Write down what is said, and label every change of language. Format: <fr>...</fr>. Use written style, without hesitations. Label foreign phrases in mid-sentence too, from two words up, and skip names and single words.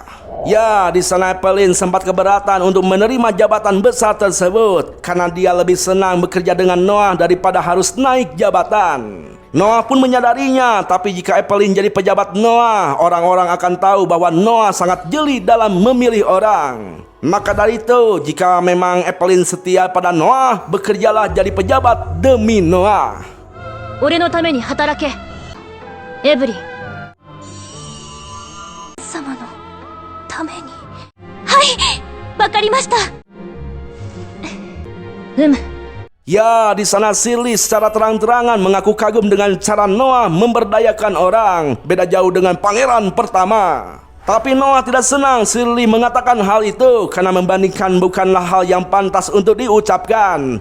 <id>Ya, di sana Evelyn sempat keberatan untuk menerima jabatan besar tersebut karena dia lebih senang bekerja dengan Noah daripada harus naik jabatan. Noah pun menyadarinya, tapi jika Evelyn jadi pejabat Noah, orang-orang akan tahu bahwa Noah sangat jeli dalam memilih orang. Maka dari itu, jika memang Evelyn setia pada Noah, bekerjalah jadi pejabat demi Noah.</id> <ja>俺のために働け。エブリン。様のために。はい、わかりました。</ja> <id>Ya, di sana Shirley secara terang-terangan mengaku kagum dengan cara Noah memberdayakan orang. Beda jauh dengan pangeran pertama. Tapi Noah tidak senang Shirley mengatakan hal itu karena membandingkan bukanlah hal yang pantas untuk diucapkan.</id>